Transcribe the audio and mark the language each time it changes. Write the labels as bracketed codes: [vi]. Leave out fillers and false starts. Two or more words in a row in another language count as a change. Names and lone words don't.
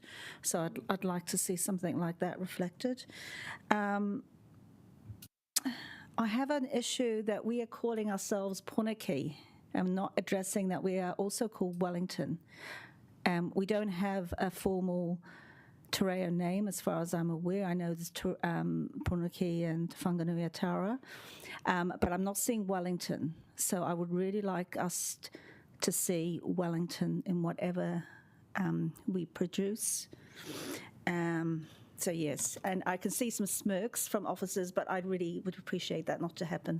[en] So I'd like to see something like that reflected. I have an issue that we are calling ourselves Punaki. I'm not addressing that we are also called Wellington. We don't have a formal [mi] te reo [en] name as far as I'm aware. I know there's Punaki and Whanganui-a-Tara, but I'm not seeing Wellington. So I would really like us to see Wellington in whatever we produce. So yes, and I can see some smirks from officers, but I really would appreciate that not to happen.